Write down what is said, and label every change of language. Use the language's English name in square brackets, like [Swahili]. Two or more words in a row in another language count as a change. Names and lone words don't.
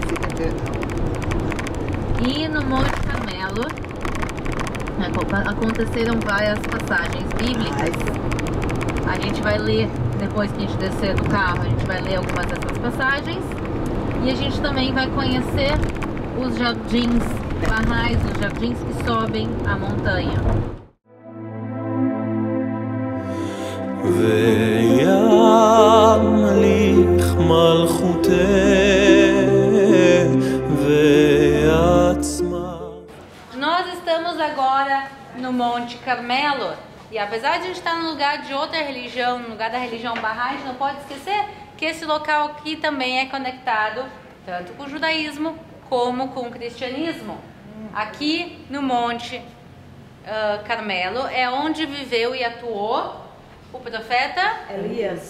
[Portuguese] E no Monte Carmelo aconteceram várias passagens bíblicas. A gente vai ler, depois que a gente descer do carro, a gente vai ler algumas dessas passagens. E a gente também vai conhecer os jardins barrais, os jardins que sobem a montanha. [Hebrew] וימליך מלכותה ויצמח. [Portuguese] Nós estamos agora no Monte Carmelo. E apesar de a gente estar no lugar de outra religião, no lugar da religião Bahá'í, a gente não pode esquecer que esse local aqui também é conectado tanto com o judaísmo como com o cristianismo. Aqui no Monte Carmelo é onde viveu e atuou o profeta Elias.